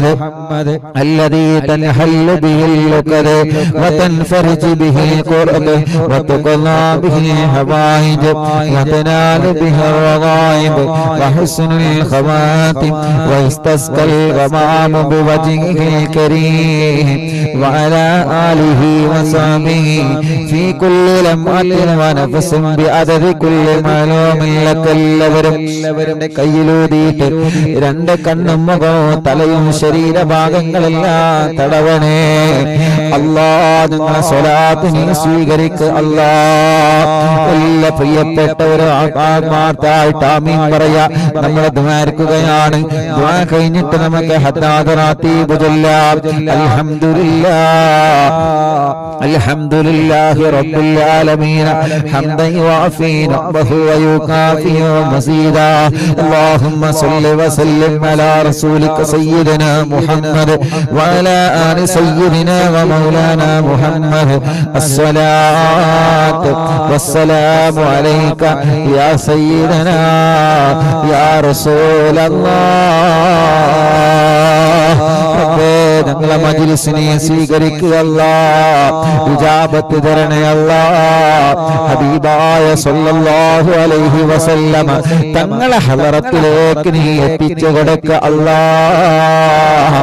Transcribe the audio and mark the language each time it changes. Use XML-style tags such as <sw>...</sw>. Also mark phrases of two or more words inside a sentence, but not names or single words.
<ar>الذي تنحل به اللقد وتنفرج به الكرب وتقضى به الحوائج وتنال به الرغائب وحسن الخواتم ويستسقى الغمام بوجهه الكريم وعلى آله وصحبه في كل لمحة ونفس بعدد كل معلوم لك.</ar> <ml>എല്ലാവരും കയ്യിലൂതിയിട്ട് 2 കണ്ണും മുഖവും തലയും ശരീരഭാഗങ്ങളെല്ലാം തടവണേ അല്ലാഹ്. നിങ്ങളെ സ്വലാത്ത് നീ സ്വീകരിക്കുക അല്ലാഹ്. എല്ലാ പ്രിയപ്പെട്ടവരും ആത്മാർത്ഥമായിട്ട് ആമീൻ പറയാ. നമ്മൾ ദ്വാരക്കുകയാണ്. ദ്വാ കഴിഞ്ഞിട്ട് നമുക്ക് ഹദ്ദാദറാത്തീബ് ചൊല്ലാം.</ml> <ar>الحمد لله رب العالمين حمدا يوافي نعمه ويكافئ مزيده. اللهم صل وسلم على رسولك سيدنا محمد وعلى آل سيدنا ومولانا محمد. الصلاة والسلام عليك يا سيدنا يا رسول الله.</ar> <ml>ഞങ്ങളെ മജ്‌ലിസിനെ സ്വീകരിക്കുക അല്ലാഹ്. ഇജാബത്ത് തരണേ അല്ലാഹ്. ഹബീബായ</ml> <ar>صلى الله عليه وسلم</ar> <ml>തങ്ങളെ ഹളറത്തിലേക്ക് നീ എത്തിച്ചു കൊടുക്കുക അല്ലാഹ്.</ml>